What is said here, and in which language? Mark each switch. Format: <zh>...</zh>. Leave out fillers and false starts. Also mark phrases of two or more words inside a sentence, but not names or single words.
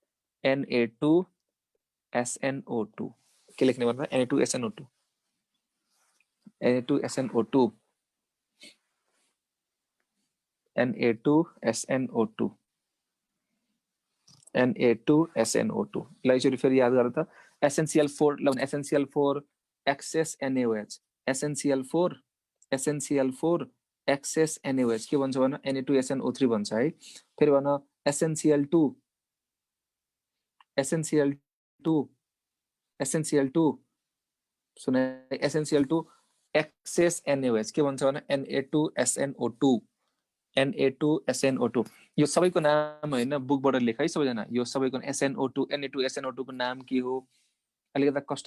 <ne>Na2SnO2 के लेख्ने भन्दा Na2SnO2 Na2SnO2 Na2SnO2 Na2SnO2 ल यसरी फेरि याद गर त SnCl4 ल SnCl4 एक्सेस NaOH SnCl4 एक्सेस NaOH के भन्छ भन Na2SnO3 भन्छ है फेरि भन SnCl2 सुन SnCl2 एक्सेस NaOH के भन्छ भन Na2SnO2 Na2SnO2 यो सबैको नाम हैन बुकबाट लेख है सबैजना यो सबैको SnO2 Na2SnO2 को नाम के हो अलिकता कष्ट</ne>